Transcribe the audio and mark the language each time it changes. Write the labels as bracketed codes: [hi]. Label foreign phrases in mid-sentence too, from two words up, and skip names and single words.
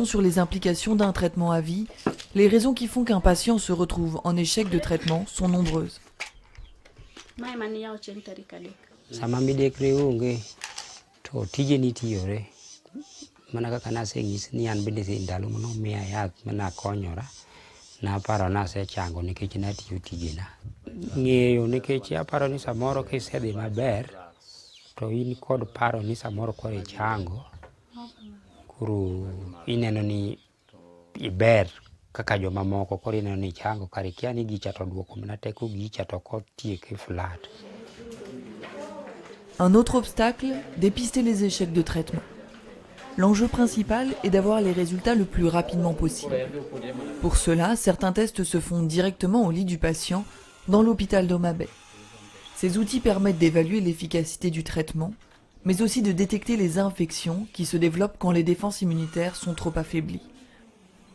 [fr] sur les implications d'un traitement à vie, les raisons qui font qu'un patient se retrouve en échec de traitement sont nombreuses. [luo] Sama midekre onge to tije nitiyore mana kaka naseng'isi ni an bende ndalo mano miya yath mana konyora naparo nasechango nikech natiyo tijena ng'eyo nikech aparo ni samoro kisedhi maber to in kod paro ni samoro koro ichango koro ineno ni iber kaka joma moko koro ineno ni ichango kare kia ni gicha to duoko mana teko gicha to kotieke flat. [fr] Un autre obstacle, dépister les échecs de traitement. L'enjeu principal est d'avoir les résultats le plus rapidement possible. Pour cela, certains tests se font directement au lit du patient dans l'hôpital d'Homa Bay. Ces outils permettent d'évaluer l'efficacité du traitement, mais aussi de détecter les infections qui se développent quand les défenses immunitaires sont trop affaiblies.